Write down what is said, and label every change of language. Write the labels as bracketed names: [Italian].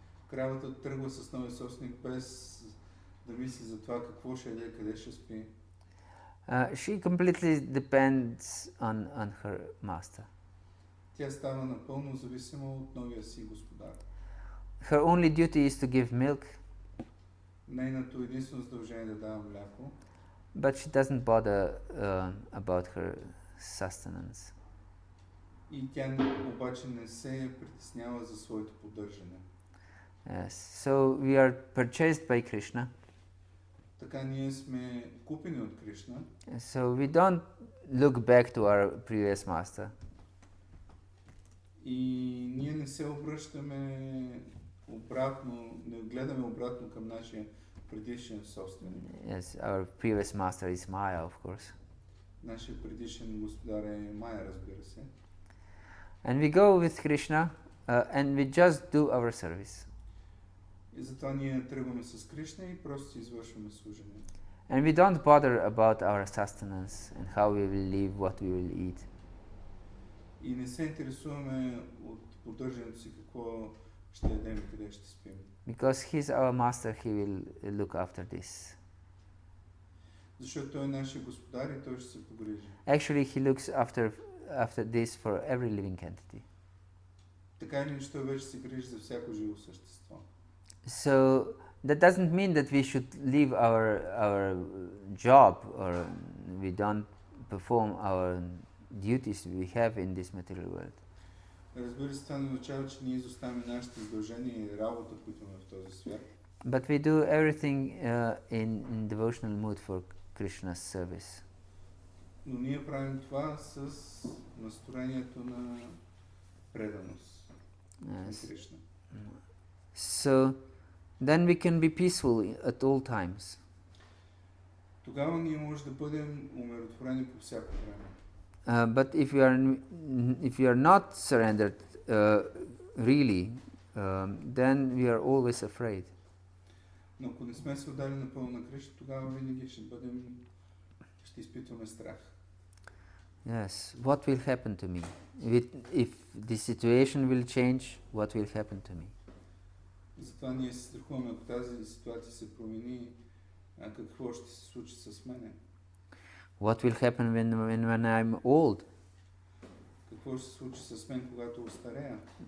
[Bulgarian] Кравата тръгва с новия собственик без да мисли за това какво ще яде, къде ще спи. [English] She completely depends on her master. [Bulgarian] Тя става напълно зависима от новия си господар. [English] Her only duty is to give milk, [Bulgarian] Нейното единствено задължение е да дава мляко, [English] but she doesn't bother about her sustenance. [Bulgarian] и тя обаче не се притеснява за своето поддържане. [English] Yes. So we are purchased by Krishna. [Bulgarian] Така ние сме купени от Кришна. [English] So we don't look back to our previous master. [Bulgarian] И ние не се обръщаме обратно, не гледаме обратно към нашия предишен собственик. [English] Yes, our previous master is Maya, of course. [Bulgarian] Нашия предишен господар е Майя, разбира се. [English] And we go with Krishna and we just do our service. [Bulgarian] И затова ние тръгваме с Кришна и просто си извършваме служение. [English] And we don't bother about our sustenance and how we will live, what we will eat. [Bulgarian] И не се интересуваме от поддържането си какво ще ядем и къде ще спим. [English] Because he's our master, he will look after this. [Bulgarian] Защото той е нашия господар и той ще се погрижи. [English] Actually, he looks after this for every living entity. [Bulgarian] Така или иначе той вече се грижи за всяко живо същество. [English] So that doesn't mean that we should leave our job or we don't perform our duties we have in this material world. [Bulgarian] Разбира се, това не означава, че ние изоставяме нашите задължения и работа, които имаме в този свят. [English] But we do everything in devotional mood for Krishna's service. [Bulgarian] Но ние правим това с настроението на преданост на Кришна. [English] So then we can be peaceful at all times. [Bulgarian] Тогава ние може да бъдем умиротворени по всяко време. [English] But if we are not surrendered really, then we are always afraid. [Bulgarian] Но ако не сме се отдали напълно на Кришна, тогава винаги ще изпитваме страх. [English] Yes, what will happen to me? If the situation will change, what will happen to me? [Bulgarian] Затова ние се страхуваме, ако тази ситуация се промени, какво ще се случи с мене? [English] What will happen when I'm old? [Bulgarian] Какво ще се случи с мен, когато остарея?